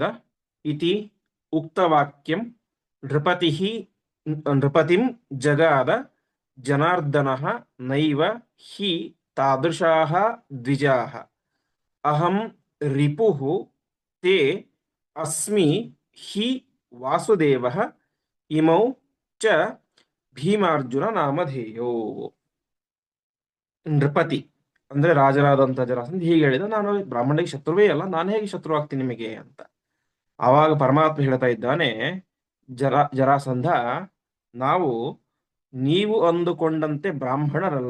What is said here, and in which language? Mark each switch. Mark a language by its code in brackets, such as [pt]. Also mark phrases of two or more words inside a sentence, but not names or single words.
[sa] ಇತಿ ಉಕ್ತವಾಕ್ಯಂ ನೃಪತಿಂ ಜಗಾದ ಜನಾರ್ದನಃ ನೈವ ಹಿ ತಾದೃಶಾಃ ದ್ವಿಜಾಃ. ಅಹಂ ರಿಪುಃ ತೇ ಅಸ್ಮಿ ಹಿ ವಾಸುದೇವಃ ಇಮೌ ಚ ಭೀಮಾರ್ಜುನ ನಾಮಧೇಯೋ. [kn] ನೃಪತಿ ಅಂದ್ರೆ ರಾಜರಾದಂತ ಜರಾಸಂಧ ಹೀಗೆ ಹೇಳಿದ, ನಾನು ಬ್ರಾಹ್ಮಣರಿಗೆ ಶತ್ರುವೇ ಅಲ್ಲ, ನಾನು ಹೇಗೆ ಶತ್ರು ಆಗ್ತೀನಿ ನಿಮಗೆ ಅಂತ. ಆವಾಗ ಪರಮಾತ್ಮ ಹೇಳ್ತಾ ಇದ್ದಾನೆ, ಜರಾಸಂಧ, ನಾವು ನೀವು ಅಂದುಕೊಂಡಂತೆ ಬ್ರಾಹ್ಮಣರಲ್ಲ.